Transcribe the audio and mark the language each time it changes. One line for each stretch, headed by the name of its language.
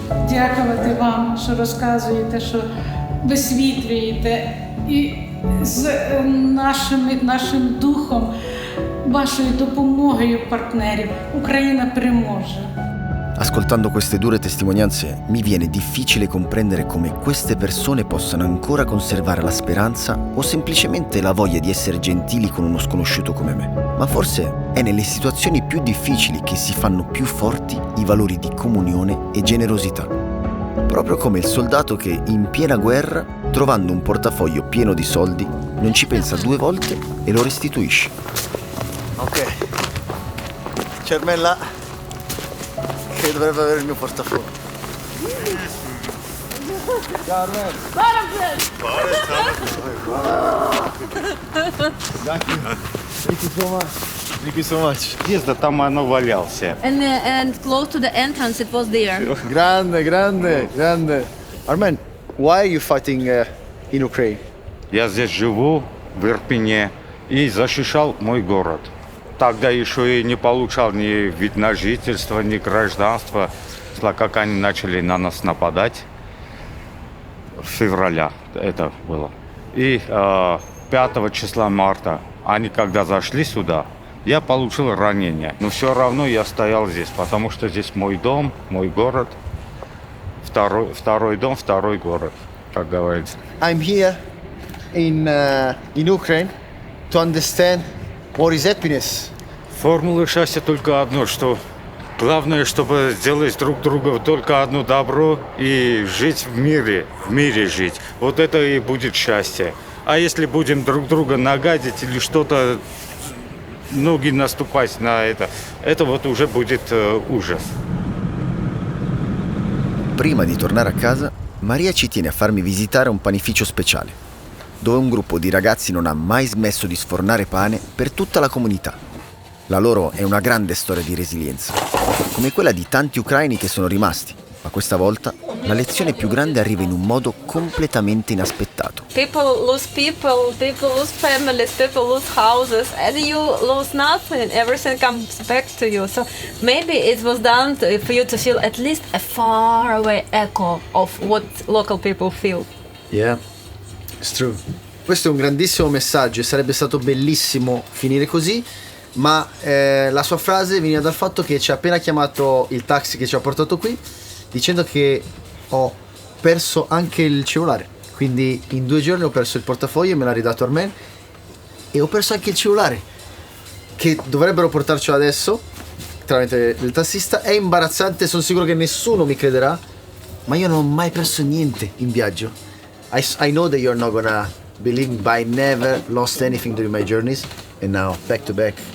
Ukrainian: Дякувати вам, що розказуєте, що висвітлюєте. І з нашим духом, вашою допомогою партнерів Україна переможе.
Italian: Ascoltando queste dure testimonianze mi viene difficile comprendere come queste persone possano ancora conservare la speranza o semplicemente la voglia di essere gentili con uno sconosciuto come me. Ma forse è nelle situazioni più difficili che si fanno più forti i valori di comunione e generosità. Proprio come il soldato che in piena guerra, trovando un portafoglio pieno di soldi, non ci pensa due volte e lo restituisce. Ok, c'è Ermella che dovrebbe avere il mio portafoglio. Ciao Ermella.
English: Thank you so much.
Russian: Подъезда там оно валялся.
English: And close to the entrance it was there.
Italian: Grande.
English: Armen, why are you fighting in Ukraine?
Russian: Я здесь живу, в Ирпене, и защищал мой город. Тогда еще и не получал ни вид на жительство, ни гражданство. Как они начали на нас нападать, в февраля это было. И 5 числа марта они когда зашли сюда, я получил ранение. Но все равно я стоял здесь, потому что здесь мой дом, мой город. Второй дом, второй город, как говорится.
English: I'm here in Ukraine to understand what is happiness.
Russian: Формула счастья только одно, что главное, чтобы сделать друг другу только одно добро и жить в мире жить. Вот это и будет счастье. А если будем друг друга нагадить или что-то, ноги наступать на это вот уже будет ужас.
Italian: Prima di tornare a casa, Maria ci tiene a farmi visitare un panificio speciale, dove un gruppo di ragazzi non ha mai smesso di sfornare pane per tutta la comunità. La loro è una grande storia di resilienza, come quella di tanti ucraini che sono rimasti, Ma questa volta la lezione più grande arriva in un modo completamente inaspettato.
English: People, people lose families, people lose houses, and you lose nothing. Everything comes back to you. So maybe it was done for you to feel at least a far away echo of what local people feel. Yeah, it's true.
Italian: Questo è un grandissimo messaggio e sarebbe stato bellissimo finire così, ma la sua frase veniva dal fatto che ci ha appena chiamato il taxi che ci ha portato qui, dicendo che ho perso anche il cellulare. Quindi in 2 giorni ho perso il portafoglio e me l'ha ridato Armen, e ho perso anche il cellulare, che dovrebbero portarcelo adesso tramite il tassista. È imbarazzante, sono sicuro che nessuno mi crederà, ma io non ho mai perso niente in viaggio.
English: I know that you're not gonna believe me, but I never lost anything during my journeys, and now back to back.